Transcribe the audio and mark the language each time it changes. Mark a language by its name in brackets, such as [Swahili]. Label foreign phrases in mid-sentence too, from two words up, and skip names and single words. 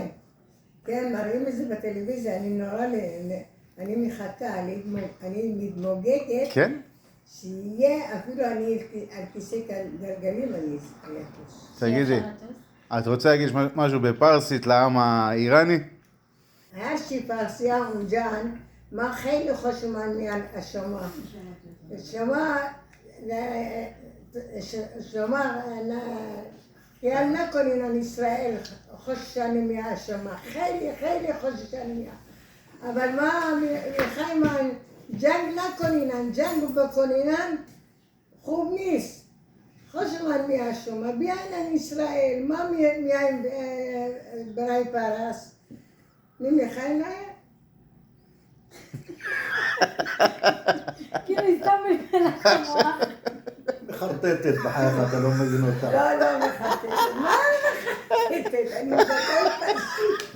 [Hebrew] כן, מראים את זה בטלוויזיה, אני נורא אני מחכה, אני מתמוגגת. כן? שיהיה, אפילו אני על כיסא גלגלים אני אטוס. תגידי, את רוצה להגיד משהו בפרסית לעם האיראני? [Persian] هرچی فارسی همون جان ما خیلی خوشمان میاد از شما خیال نکنین ان اسرائیل خوششان میاد شما خیلی خیلی خوششان میاد اول ما میخوایم جنگ نکنین جنگ بکنین خوب نیست خوشمان میاد شما بیاین ان اسرائیل ما میایم برای پرست [Hebrew] מי מכהן להם? כאילו היא סתם מלך המוח. מחרטטת בחייך, אתה לא מבין אותה. לא מחרטטת. מה מחרטטת? אני מדברת פרסית.